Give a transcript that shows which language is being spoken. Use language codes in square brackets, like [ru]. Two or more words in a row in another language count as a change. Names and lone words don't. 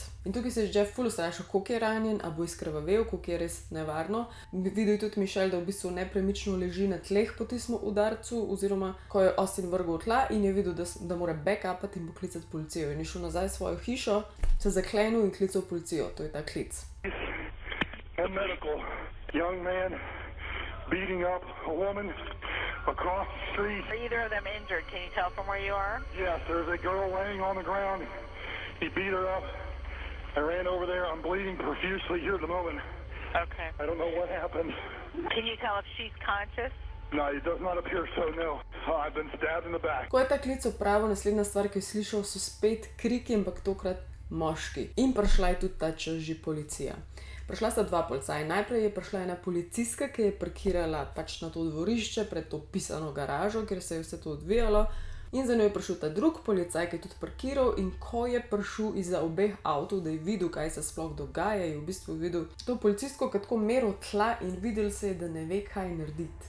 [sl] In tukaj se je Jeff ful ustrašil, koliko je ranjen, a bo izkrvavel, koliko je res nevarno. Videl je tudi Michelle, da v bistvu nepremično leži na tleh po tistem udarcu, oziroma ko je Austin vrgel v tla, in je videl, da mora backupati in poklicati policijo. In je šel nazaj v svojo hišo, se zaklenil in klical policijo. To je ta klic. [en] Medical. Young man beating up a woman across the street. Are either of them injured? Can you tell from where you are? Yes, there's a girl laying on the ground. He beat her up. I ran over there. I'm bleeding profusely here at the moment. Okay. I don't know what happened. Can you tell if she's conscious? No, it does not appear so, no. I've been stabbed in the back. [sl] Ko je ta klic opravil, naslednja stvar, ki je slišal, so spet kriki, ampak tokrat moški. In prišla je tudi ta čas že policija. Prišla sta 2 policaja. Najprej je prišla ena policistka, ki je parkirala pač na to dvorišče pred to pisano garažo, kjer se je vse to odvijalo. In za njo je prišel ta drug policaj, ki je tudi parkiral, in ko je prišel izza obeh avtov, da je videl, kaj se sploh dogaja, je v bistvu videl to policistko, ki tako meril tla, in videl se je, da ne ve, kaj narediti.